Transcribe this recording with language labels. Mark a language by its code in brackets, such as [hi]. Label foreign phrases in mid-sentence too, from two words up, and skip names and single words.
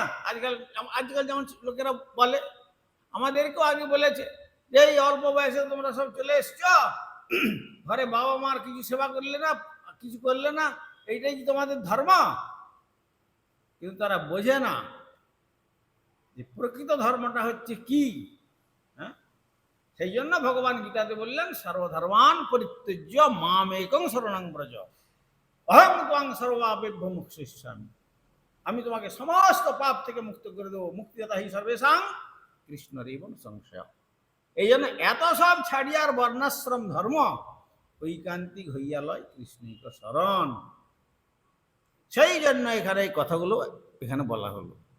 [bn] আজকাল যেমন লোকেরা বলে, আমাদেরকেও আগে বলেছে যে এই অল্প বয়সে তোমরা সব চলে এসছ, ঘরে বাবা মার কিছু সেবা করলে না, কিছু করলে না, এইটাই কি তোমাদের ধর্ম? কিন্তু তারা বোঝে না যে প্রকৃত ধর্মটা হচ্ছে কি। হ্যাঁ, সেই জন্য ভগবান গীতাতে বললেন, [sa] সর্বধর্মান পরিত্যজ্য মামেকং শরণং ব্রজ অহং ত্বং সর্বাপেভ্যো মোক্ষয়িষ্যামি। [bn] আমি তোমাকে সমস্ত পাপ থেকে মুক্ত করে দেবো, [sa] মুক্তিদাতা হি সর্বেষাং কৃষ্ণরেব সংশয়। [bn] এই জন্য এত সব ছাড়িয়ার বর্ণাশ্রম ধর্ম ঐকান্তিক হইয়া লয় কৃষ্ণিক শরণ। সেই জন্য এখানে এই কথাগুলো এখানে বলা হলো।